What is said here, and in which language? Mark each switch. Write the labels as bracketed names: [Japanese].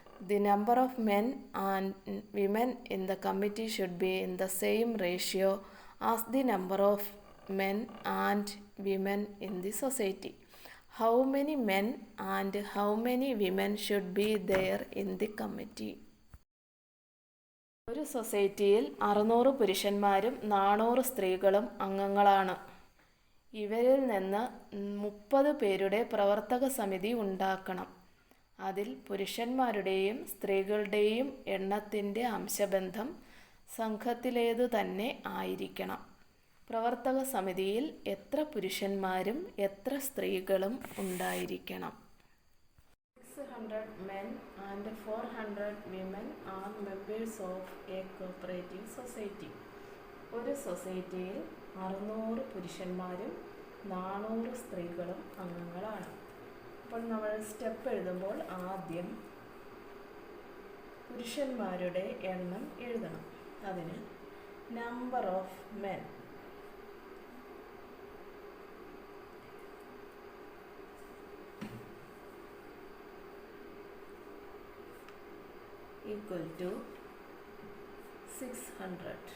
[English] The number of men and women in the committee should be in the same ratio as the number of men and women in the society. How many men and how many women should be there in the committee? [Malayalam] ഒരു സൊസൈറ്റിയിൽ 600 പുരുഷന്മാരും 400 സ്ത്രീകളും അംഗങ്ങളാണ്. ഇവരിൽ നിന്ന് 30 പേരുടെ പ്രവർത്തക സമിതി ഉണ്ടാക്കണം. അതിൽ പുരുഷന്മാരുടെയും സ്ത്രീകളുടെയും എണ്ണത്തിൻ്റെ അംശബന്ധം സംഘത്തിലേതു തന്നെ ആയിരിക്കണം. പ്രവർത്തക സമിതിയിൽ എത്ര പുരുഷന്മാരും എത്ര സ്ത്രീകളും ഉണ്ടായിരിക്കണം? [English] 600 men and 400 women are members of a cooperative society. [Malayalam] ഒരു സൊസൈറ്റിയിൽ 600 പുരുഷന്മാരും 400 സ്ത്രീകളും അംഗങ്ങളാണ്. അപ്പോൾ നമ്മൾ സ്റ്റെപ്പ് എഴുതുമ്പോൾ ആദ്യം പുരുഷന്മാരുടെ എണ്ണം എഴുതണം. [English] അതിന് number of men equal to 600.